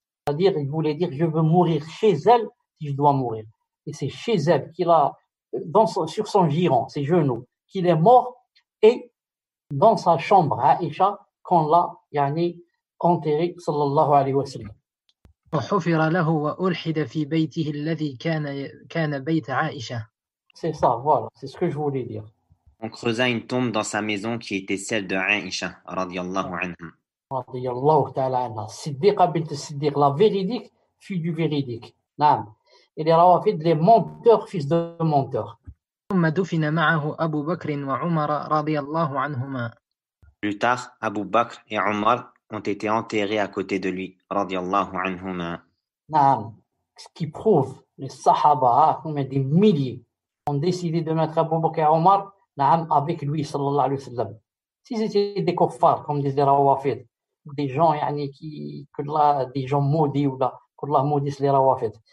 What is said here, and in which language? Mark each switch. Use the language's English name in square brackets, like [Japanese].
[French] C'est-à-dire, il voulait dire je veux mourir chez elle si je dois mourir. Et c'est chez elle qu'il a sur son giron, ses genoux, qu'il est mort, et dans sa chambre Aïcha qu'on l'a enterré sallallahu alayhi wa sallam. [Arabic] وحفر له وألحد في بيته الذي كان بيت عائشة. [French] C'est ça, voilà, c'est ce que je voulais dire. On creusa une tombe dans sa maison qui était celle de Aïcha radiyallahu anha. Radiyallahu ta'ala anha. Siddiqa bint Siddiq, la véridique, fille du véridique. Naam. Et les Rawafid, les menteurs, fils de menteurs. [Arabic] ثم دفن معه أبو بكر وعمر رضي الله عنهما. [French] Plus tard, Abu Bakr et Omar ont été enterrés à côté de lui, radiyallahu anhuma. Naam. Ce qui prouve, les Sahaba, des milliers, ont décidé de mettre Abu Bakr et Omar avec lui, sallallahu alayhi wa sallam. Si c'était des kuffars, comme disent les Rawafid, des gens des gens maudits, ou là, qu'Allah maudisse les Rawafid.